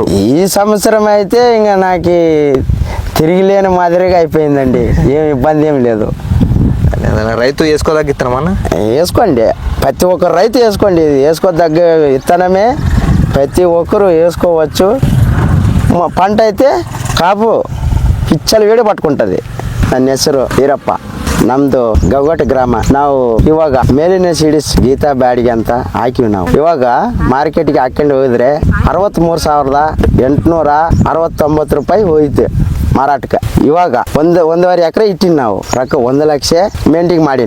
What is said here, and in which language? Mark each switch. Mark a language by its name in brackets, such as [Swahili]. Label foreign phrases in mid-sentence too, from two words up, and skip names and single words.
[Telugu] ఈ సంవత్సరం అయితే ఇంకా నాకు తిరిగిలేని మాదిరిగా అయిపోయిందండి. ఏం ఇబ్బంది ఏం లేదు. రైతు వేసుకోదగ్గ ఇత్తనమన్నా వేసుకోండి. ప్రతి ఒక్కరు రైతు వేసుకోండి. ఇది వేసుకోదగ్గ ఇత్తనమే. ప్రతి ఒక్కరు వేసుకోవచ్చు. పంట అయితే కాపు పిచ్చలు వేడి ಪಟ್ಕೊಂತದೆ. [Kannada] ನನ್ನ ಹೆಸರು ಈರಪ್ಪ. ನಮ್ದು ಗವಗಟ್ಟ ಗ್ರಾಮ. ನಾವು ಇವಾಗ ಮೇಲಿನ ಸೀಡ್ಸ್ ಗೀತಾ ಬ್ಯಾಡಿಗೆ ಅಂತ ಹಾಕಿವಿ. ನಾವು ಇವಾಗ ಮಾರ್ಕೆಟ್ಗೆ ಹಾಕೊಂಡು ಹೋಗಿದ್ರೆ 63,869 ರೂಪಾಯಿ ಹೋಯ್ತು ಮಾರಾಟಕ್ಕೆ. ಇವಾಗ ಒಂದೂವರೆ ಎಕರೆ ಇಟ್ಟಿನಿ ನಾವು. ರೊಕ್ಕ 1 ಲಕ್ಷ ಮೇಂಟಿಂಗ್ ಮಾಡೀನಿ.